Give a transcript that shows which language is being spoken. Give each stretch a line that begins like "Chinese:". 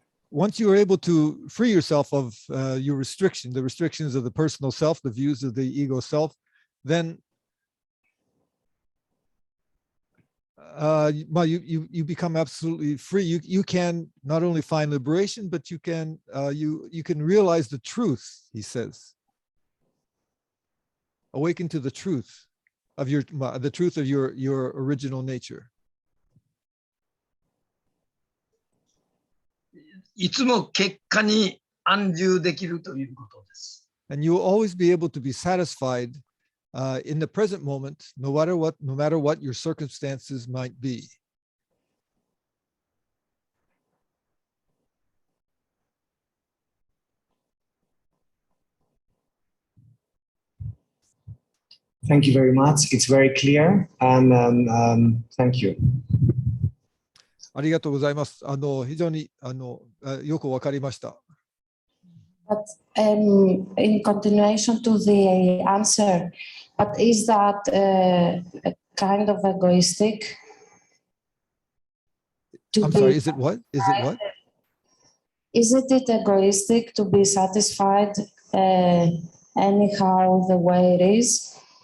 English: Once you are able to free yourself of your restriction, the restrictions of the personal self, the views of the ego self, then you become absolutely free. You can not only find liberation, but you can realize the truth, he says. Awaken to the truth of your original nature.
Japanese: いつも結果に安住できるということです。
English: And you will always be able to be satisfied in the present moment, no matter what your circumstances might be. Thank you very much. It's very clear, and thank you.
Japanese: ありがとうございます。非常によくわかりました。
English: But in continuation to the answer, but is that kind of egoistic? I'm sorry, is it what? Is it what? Isn't it egoistic to be satisfied anyhow the way it is?